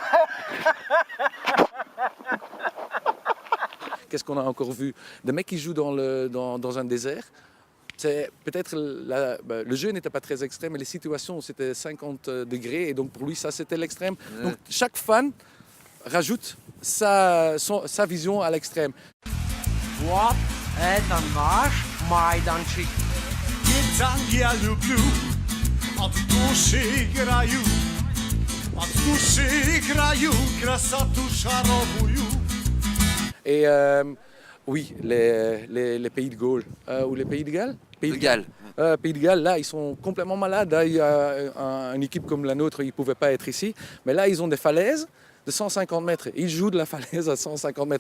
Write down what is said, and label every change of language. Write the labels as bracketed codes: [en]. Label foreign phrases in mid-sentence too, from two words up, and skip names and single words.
[fr] Qu'est-ce qu'on a encore vu? Des mecs qui jouent dans un désert. C'est peut-être le jeu n'était pas très extrême, mais les situations c'était 50 degrés et donc pour lui ça c'était l'extrême. Ouais. Donc chaque fan rajoute sa vision à l'extrême. [uk] Вот это наш майданчик. [ru] Я люблю, от души играю, красоту шаровую. [fr] Et oui, les pays de Galles, ou les pays de Galles Pays de Galles. Pays de Galles, là, ils sont complètement malades. Là, il y a une équipe comme la nôtre, ils ne pouvaient pas être ici. Mais là, ils ont des falaises de 150 mètres. Ils jouent de la falaise à 150 mètres.